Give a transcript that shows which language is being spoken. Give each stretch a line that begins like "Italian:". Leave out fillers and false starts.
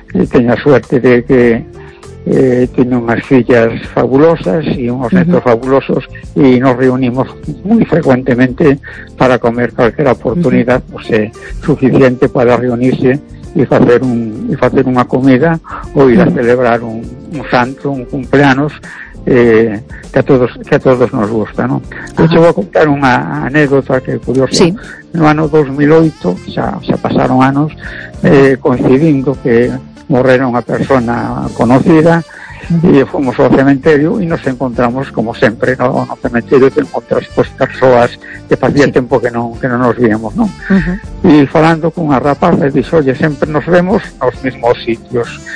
Spanish: Tenía suerte de que tenía unas sillas fabulosas y unos netos fabulosos, y nos reunimos muy frecuentemente para comer. Cualquier oportunidad suficiente para reunirse
Galician: e facer unha comida ou ir a celebrar un santo, un cumpleanos, que a todos nos gusta, non? De hecho, vou contar unha anécdota que é curiosa. Sí. No ano 2008, xa pasaron anos, coincidindo que morrera unha persona conocida, e fomos ao cementerio e nos encontramos, como sempre, no, no cementerio te encontras pues, persoas que facía sí. tempo que non nos víamos, non? E falando cunha rapaz, dixo, oye, sempre nos vemos nos mesmos sitios.